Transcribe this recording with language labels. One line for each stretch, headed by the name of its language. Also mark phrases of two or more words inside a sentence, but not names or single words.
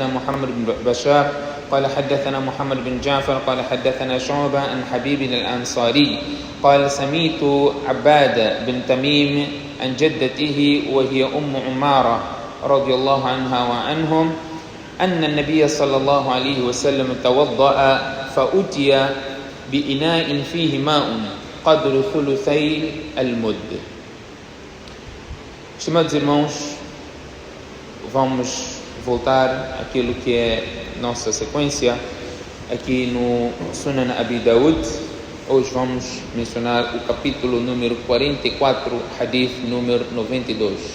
Arabic: محمد بن بشار قال حدثنا محمد بن جعفر قال حدثنا شعبة عن حبيب الأنصاري قال سميت عبادة بن تميم عن جدته وهي أم عمارة رضي الله عنها وعنهم أن النبي صلى الله عليه وسلم توضأ فأتي بإناء فيه ماء قدر ثلثي المد.
Portuguese: Estimados irmãos, vamos voltar àquilo que é nossa sequência aqui no Sunan Abi Daud. Hoje vamos mencionar o capítulo número 44, hadith número 92.